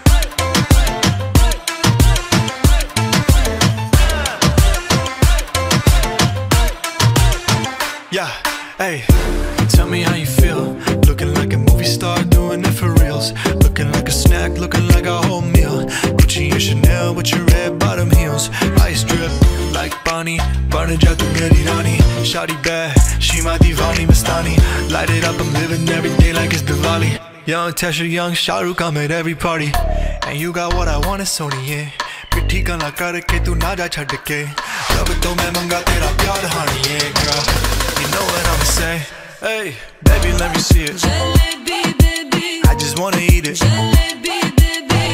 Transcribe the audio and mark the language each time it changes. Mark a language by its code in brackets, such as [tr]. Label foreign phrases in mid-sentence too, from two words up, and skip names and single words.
[en] Yeah, hey, tell me how you feel. Looking like a movie star, doing it for reals. Looking like a snack, looking like a whole meal. Gucci and Chanel with your red bottom heels. Ice drip like Bonnie, burning [hi] जा तू मेरी रानी. [en] Shawty bad, she my divani Mastani. Light it up, I'm living every day like it's Diwali. Young Tesha, young Shah Rukh, I'm at every party. And you got what I want, it's Sony, yeah. [pa] ਪਿੱਠੀ ਗਲਾ ਕਰਕੇ ਤੂ ਨਾ ਜਾ ਛੱਡ ਕੇ ਰੱਬ ਤੋ ਮੈਂ ਮੰਗਾ ਤੇਰਾ ਪਿਆਰ [en] honey, yeah girl. You know what I'ma say. Hey, baby, let me see it. Jalebi, baby. I just wanna eat it. Jalebi, baby.